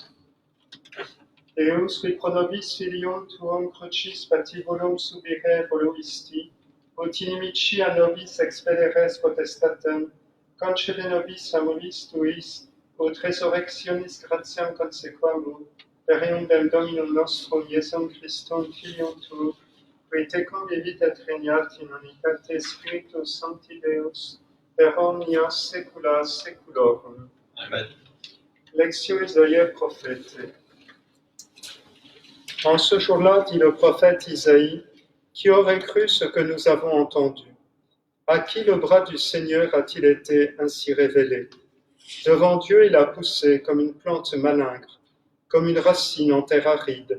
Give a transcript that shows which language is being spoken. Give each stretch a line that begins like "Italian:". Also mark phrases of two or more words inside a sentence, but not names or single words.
Latin: Deus, qui pro nobis filium tuum crucis patibulum subire voluisti, ut inimici a nobis expederes potestatem, concede nobis amoris tuis, ut resurrectionis gratiam consequamur, per eundem Dominum nostrum Iesum Christum filium tuum, qui tecum vivit et regnat in unitate Spiritus Sancti Deus, per omnia saecula saeculorum. Amen. Lectio Isaïe prophète.
French: En ce jour-là, dit le prophète Isaïe, qui aurait cru ce que nous avons entendu? À qui le bras du Seigneur a-t-il été ainsi révélé? Devant Dieu, il a poussé comme une plante malingre, comme une racine en terre aride.